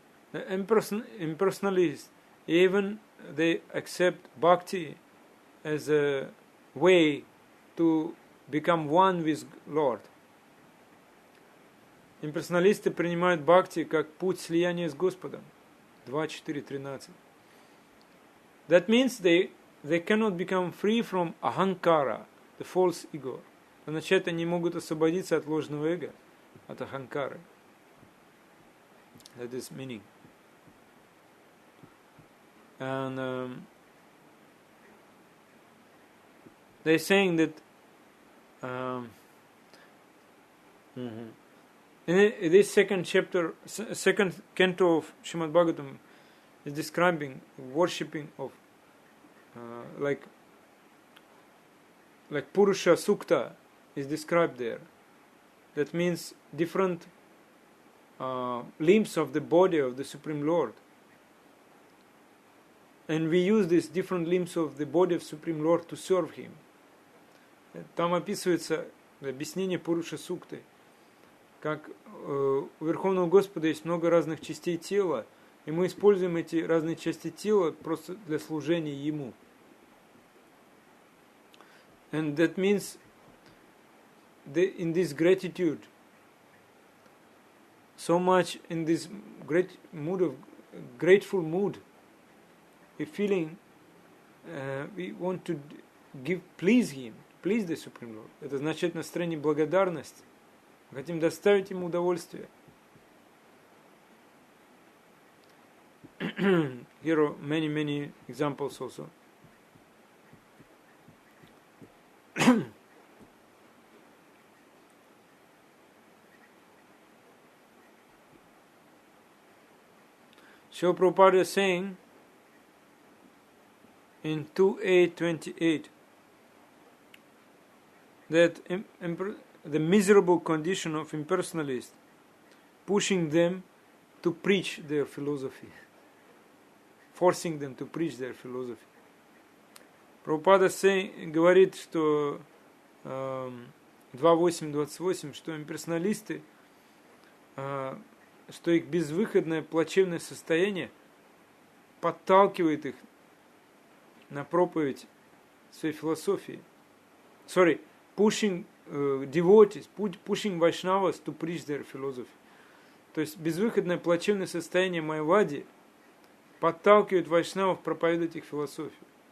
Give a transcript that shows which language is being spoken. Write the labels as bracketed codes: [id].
[en] The impersonalists, even they accept bhakti as a way to become one with Lord. [ru] Имперсоналисты принимают бхакти как путь слияния с Господом. [en] 2.4.13. That means they cannot become free from ahankara, the false ego. [ru] Означает, они могут освободиться от ложного эго, от аханкары. [en] That is meaning. And they're saying that in this second chapter, second canto of Srimad Bhagavatam is describing worshipping of like Purusha Sukta is described there. That means different limbs of the body of the Supreme Lord. And we use these different limbs of the body of Supreme Lord to serve Him. [ru] Там описывается объяснение Пуруша Сукты, как у Верховного Господа есть много разных частей тела, и мы используем эти разные части тела просто для служения Ему. [en] And that means in this gratitude, so much in this great mood of grateful mood, we're feeling we want to please Him, please the Supreme Lord. [ru] Это означает настроение благодарности. Мы хотим доставить Ему удовольствие. [en] Here are many examples also. Srila Prabhupada is saying in 2.8.28 that the miserable condition of impersonalists pushing them to preach their philosophy, forcing them to preach their philosophy. [ru] Прабхупада говорит, что 2.8.28, что имперсоналисты, что их безвыходное плачевное состояние подталкивает их на проповедь своей философии. [en] Pushing devotees, pushing Vaishnavas to preach their philosophy. [ru] То есть безвыходное плачевное состояние Майявади подталкивает Вайшнавов проповедовать их философию.